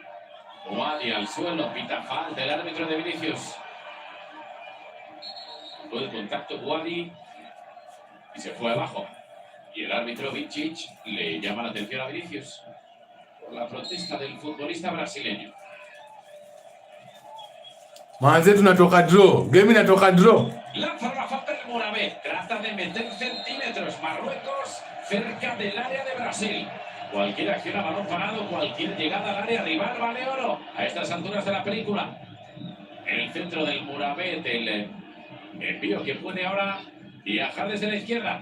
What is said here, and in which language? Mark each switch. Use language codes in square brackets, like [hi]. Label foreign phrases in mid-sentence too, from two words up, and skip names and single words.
[es] Boadi al suelo, pita falta del árbitro de Vinicius. Todo el contacto Boadi y se fue abajo. Y el árbitro Vincic le llama la atención a Vinicius por la protesta del futbolista brasileño. [sw] Manze tunatoka draw. Game inatoka draw. [es] Lanza la falta el Moravec. Trata de meter centímetros. Marruecos cerca del área de Brasil. Cualquier acción a balón parado, cualquier llegada al área rival vale oro. A estas alturas de la película. En el centro del Moravec, el envío que puede ahora viajar desde la izquierda.